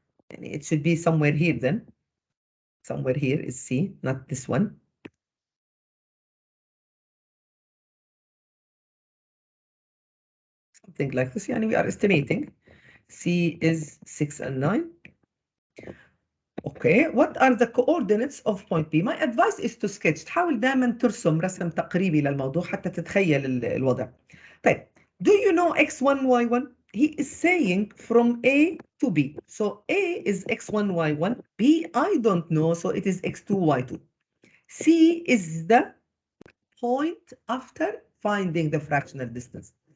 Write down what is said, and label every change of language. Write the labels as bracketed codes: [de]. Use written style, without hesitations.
[en] And it should be somewhere here then. Somewhere here is C, not this one. Something like this. Yani we are estimating. C is 6 and 9. Okay, what are the coordinates of point B? My advice is to sketch. [ar] تحاول دائما ترسم رسم تقريبي للموضوع حتى تتخيل الوضع. [en] طيب, do you know x1, y1? He is saying from A to B. So A is x1, y1. B, I don't know, so it is x2, y2. C is the point after finding the fractional distance.